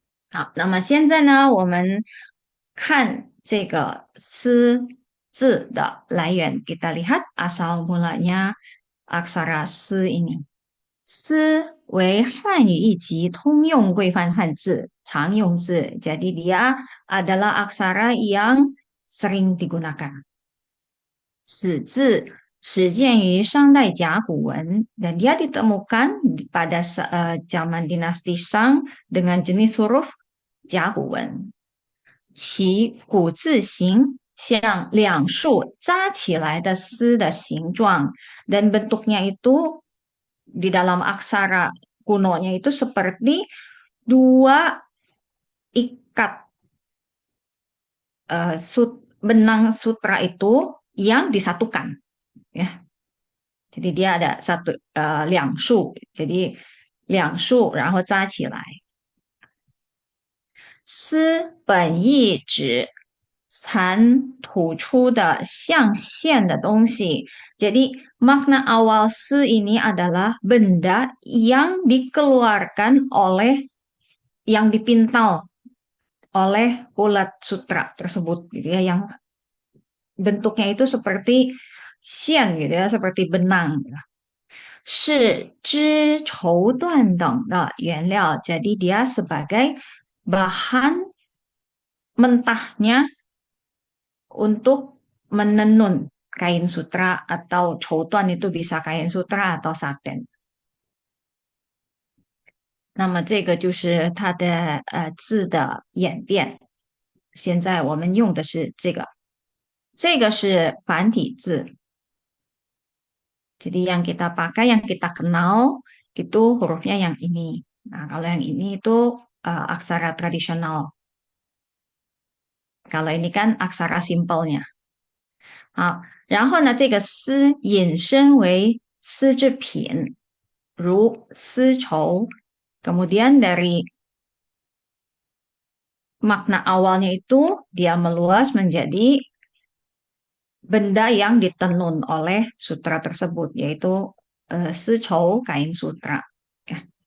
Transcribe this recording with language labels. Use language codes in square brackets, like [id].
[zh] 好，那么现在呢，我们看这个"丝"字的来源。 [id] Kita lihat asal mulanya aksara"s" ini。"s" [zh] 为汉语一级通用规范汉字常用字， [id] jadi dia adalah aksara yang sering digunakan。 [zh] 此字始建于商代甲骨文 [id] dan dia ditemukan pada zaman dinasti Shang dengan jenis huruf 甲骨文， [zh] 其古字形像两束扎起来的丝的形状 [id] dan bentuknya itu di dalam aksara kunonya itu seperti dua ikat benang sutra itu yang disatukan ya. Jadi dia ada satu 两束，jadi 两束然后扎起来。 [zh] 丝本意指残吐出的像线的东西。 [id] Jadi makna awal "s" ini adalah benda yang dikeluarkan oleh yang dipintal oleh ulat sutra tersebut gitu ya, yang bentuknya itu seperti siang gitu ya, seperti benang. [zh] 是织绸缎等的原料， [id] jadi dia sebagai bahan mentahnya untuk menenun kain sutra atau 绸缎 itu bisa kain sutra atau satin。 [zh] 那么这个就是它的字的演变。现在我们用的是这个，这个是繁体字。 [id] Jadi yang kita pakai, yang kita kenal itu hurufnya yang ini. Nah, kalau yang ini itu aksara tradisional. Kalau ini kan aksara simpelnya. [zh] 好，然后呢，这个丝引申为丝制品，如丝绸。 [id] Kemudian dari makna awalnya itu dia meluas menjadi benda yang ditenun oleh sutra tersebut, yaitu 丝绸 kain sutra. Ya.